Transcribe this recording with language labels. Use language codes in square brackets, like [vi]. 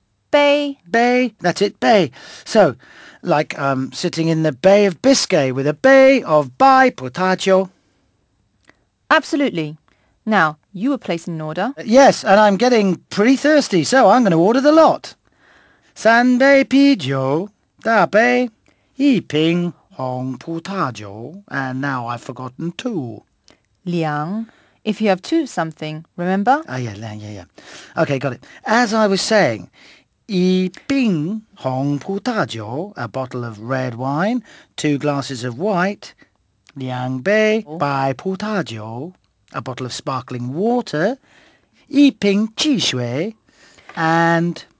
[zh] 杯 [en] Bay. That's it, bay. So, like sitting in the Bay of Biscay with a bay of bai potato. Absolutely. Now, you were placing an order. Yes, and I'm getting pretty thirsty, so I'm going to order the lot. [zh] 三杯啤酒, 大杯, 一瓶红葡萄酒, [en] and now I've forgotten 2. 两 If you have 2 something, remember? Ah, yeah. Okay, got it. As I was saying, [zh] 一瓶红葡萄酒, [en] a bottle of red wine, 2 glasses of white, [zh] 两杯白葡萄酒, [en] a bottle of sparkling water, [zh] 一瓶汽水, [en] and